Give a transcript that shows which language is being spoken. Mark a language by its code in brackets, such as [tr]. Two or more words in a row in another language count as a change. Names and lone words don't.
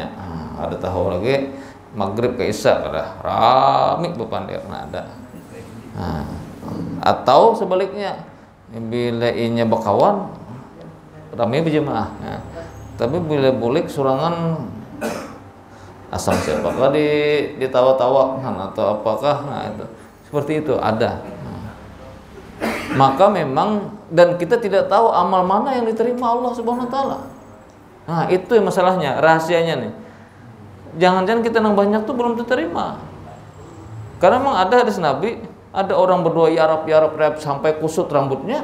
[bjn] Nah, ada tahu lagi maghrib ke isya kada rame bepandir. Nah, ada. Nah, atau sebaliknya bila inya bakawan rame berjemaah. Nah, tapi bila bulik surangan asam siapakah ditawa-tawa atau apakah, nah itu seperti itu ada. [id] Maka memang dan kita tidak tahu amal mana yang diterima Allah [ar] Subhanahu wa taala. [id] Nah, itu yang masalahnya, rahasianya nih. Jangan-jangan kita nang banyak tuh belum diterima. Karena memang ada hadis Nabi, ada orang berdoa [ar] ya Rab [id] sampai kusut rambutnya.